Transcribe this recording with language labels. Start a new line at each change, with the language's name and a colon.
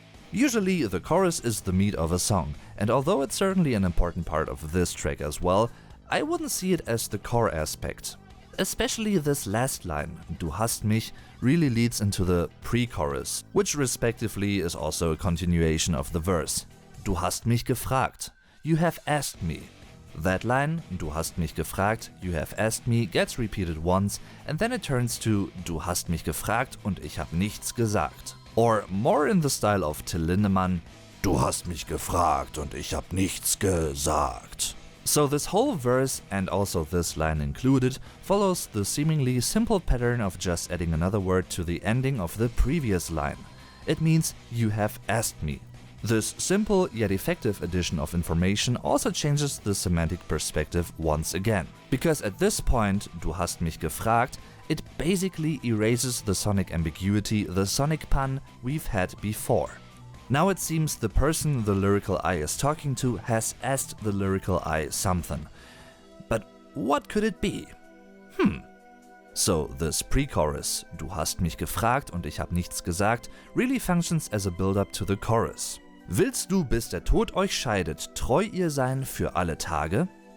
English: Usually the chorus is the meat of a song, and although it's certainly an important part of this track as well, I wouldn't see it as the core aspect. Especially this last line,
German: Du hast mich,
English: really leads into the pre-chorus, which respectively is also a continuation of the verse.
German: Du hast mich gefragt.
English: You have asked me. That line,
German: Du hast mich gefragt,
English: you have asked me, gets repeated once, and then it turns to
German: Du hast mich gefragt und ich hab nichts gesagt.
English: Or more in the style of Till Lindemann,
German: Du hast mich gefragt und ich hab nichts gesagt.
English: So this whole verse, and also this line included, follows the seemingly simple pattern of just adding another word to the ending of the previous line. It means you have asked me. This simple yet effective addition of information also changes the semantic perspective once again. Because at this point,
German: Du hast mich gefragt,
English: it basically erases the sonic ambiguity, the sonic pun we've had before. Now it seems the person the lyrical I is talking to has asked the lyrical I something. But what could it be? So this pre-chorus,
German: Du hast mich gefragt und ich hab nichts gesagt,
English: really functions as a build-up to the chorus.
German: Willst du, bis der Tod euch scheidet, treu ihr sein für alle Tage?